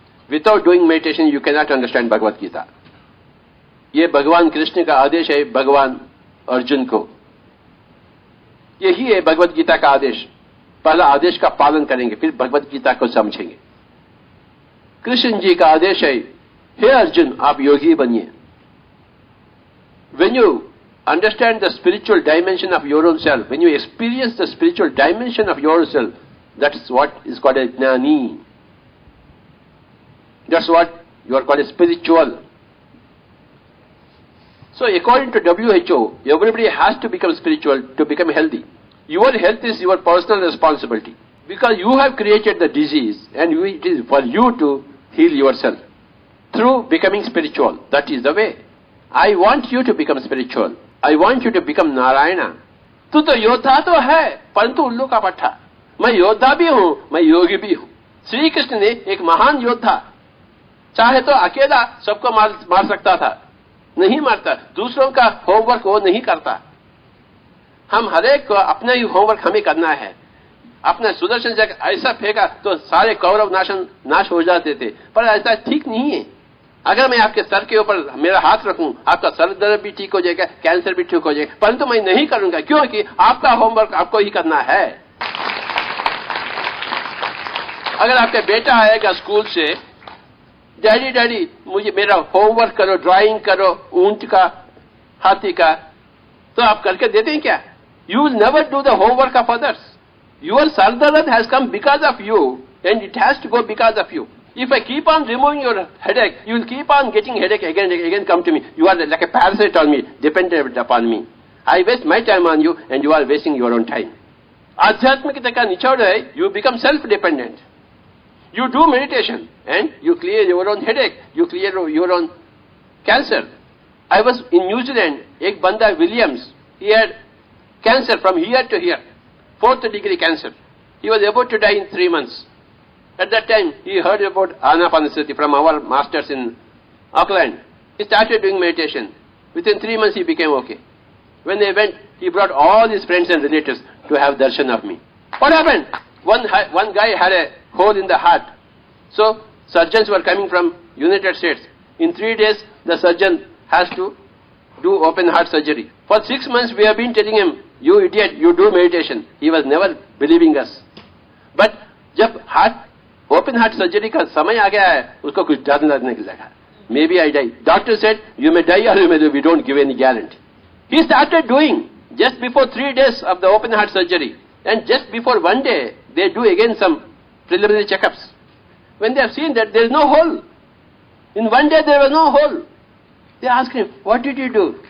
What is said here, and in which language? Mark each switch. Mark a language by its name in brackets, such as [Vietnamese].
[English] Without doing meditation you can not understand Bhagavad Gita. [Hindi] ये भगवान कृष्ण का आदेश है भगवान अर्जुन को, यही है भगवत गीता का आदेश। पहला आदेश का पालन करेंगे, फिर भगवत गीता को समझेंगे। कृष्ण जी का आदेश है, हे अर्जुन आप योगी बनिए। [English] When you understand the spiritual dimension of your own self, when you experience the spiritual dimension of yourself, that's what is called a jnani. That's what you are called a spiritual. So according to WHO, everybody has to become spiritual to become healthy. Your health is your personal responsibility, because you have created the disease, and it is for you to heal yourself through becoming spiritual. That is the way. I want you to become spiritual. I want you to become Narayana. [Hindi] तू तो योद्धा तो है, परंतु उल्लू का पट्टा। मैं योद्धा भी हूं, मैं योगी भी हूं। श्री कृष्ण ने एक महान योद्धा, चाहे तो अकेला सबको मार सकता था, नहीं मारता। दूसरों का होमवर्क वो नहीं करता। हम हरेक को अपना ही होमवर्क हमें करना है। अपना सुदर्शन चक्र ऐसा फेंका तो सारे कौरव नाश हो जाते थे, पर ऐसा ठीक नहीं है। अगर मैं आपके सर के ऊपर मेरा हाथ रखूं, आपका सर दर्द भी ठीक हो जाएगा, कैंसर भी ठीक हो जाएगा, परंतु मैं नहीं करूंगा, क्योंकि आपका होमवर्क आपको ही करना है। अगर आपका बेटा आएगा स्कूल से, डैडी डैडी मुझे मेरा होमवर्क करो, ड्राइंग करो ऊंट का, हाथी का, तो आप करके देते हैं क्या? [English] You will never do the homework of others. Your सर दर्द has come because of you, and it has to go because of you. If I keep on removing your headache, you will keep on getting headache again and again come to me. You are like a parasite on me, dependent upon me. I waste my time on you and you are wasting your own time. [Hindi] आध्यात्मिकता का निचोड़ है, [English] you become self-dependent. You do meditation and you clear your own headache, you clear your own cancer. I was in New Zealand, [Hindi] एक बंदा [English] Williams, he had cancer from here to here, 4th degree cancer. He was about to die in 3 months. At that time, he heard about Anapanasati from our masters in Auckland. He started doing meditation. Within 3 months, he became okay. When they went, he brought all his friends and relatives to have darshan of me. What happened? One guy had a hole in the heart. So, surgeons were coming from United States. In 3 days, the surgeon has to do open heart surgery. For 6 months, we have been telling him, you idiot, you do meditation. He was never believing us. [Hindi] But, जब open heart surgery का समय आ गया है, उसको कुछ डर लगने लगा। [English] May be I die. Doctor said you may die और you may, we don't give any guarantee. He started doing just before 3 days of the open heart surgery, and just before 1 day they do again some preliminary checkups. When they have seen that there is no hole, in 1 day there was no hole, they asked him, what did you do?